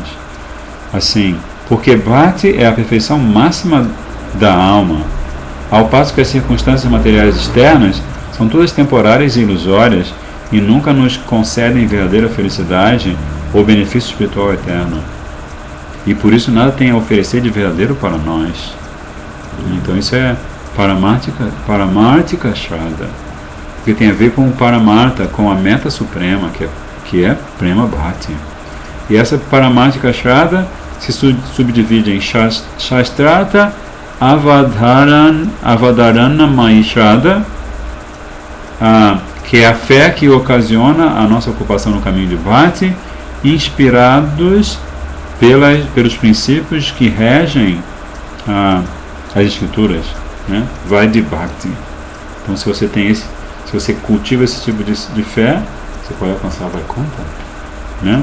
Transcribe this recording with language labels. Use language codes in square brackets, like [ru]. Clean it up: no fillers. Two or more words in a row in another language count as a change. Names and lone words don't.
[pt] Assim, porque Bhakti é a perfeição máxima da alma, ao passo que as circunstâncias materiais externas são todas temporárias e ilusórias e nunca nos concedem verdadeira felicidade ou benefício espiritual eterno. E por isso nada tem a oferecer de verdadeiro para nós. Então isso é [sa] परमार्तिक श्रद्धा, [pt] que tem a ver com o Paramartha, com a meta suprema, que é [sa] प्रेम भक्ति. [pt] E essa [sa] परमार्तिक श्रद्धा [pt] se subdivide em [sa] शास्त्रत अवदारण मै श्रद्धा, [pt] que é a fé que ocasiona a nossa ocupação no caminho de Bhakti, inspirados pelos princípios que regem as escrituras, né? Vai de Bhakti. Então, se você cultiva esse tipo de fé, você pode alcançar a Vaikuntha, né?